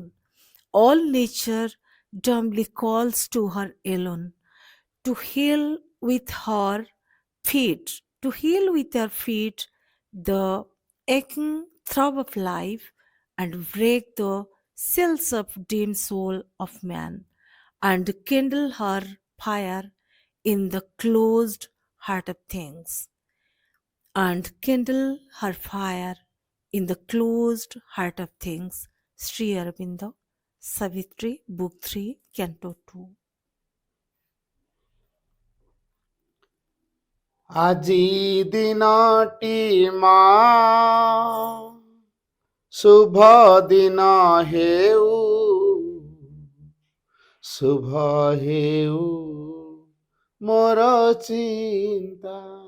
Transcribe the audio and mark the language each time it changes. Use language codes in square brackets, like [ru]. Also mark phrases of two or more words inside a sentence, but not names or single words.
[en] All nature dumbly calls to her alone, to heal with her feet, the aching throb of life and break the cells of dim soul of man, and kindle her fire in the closed heart of things. and kindle her fire in the closed heart of things. Sri Aurobindo, Savitri, Book 3, Canto 2. [or] ଆଜି ଦିନଟି ମା ଶୁଭ ଦିନ ହେଉ, ଶୁଭ ହେଉ ମୋର ଚିନ୍ତା।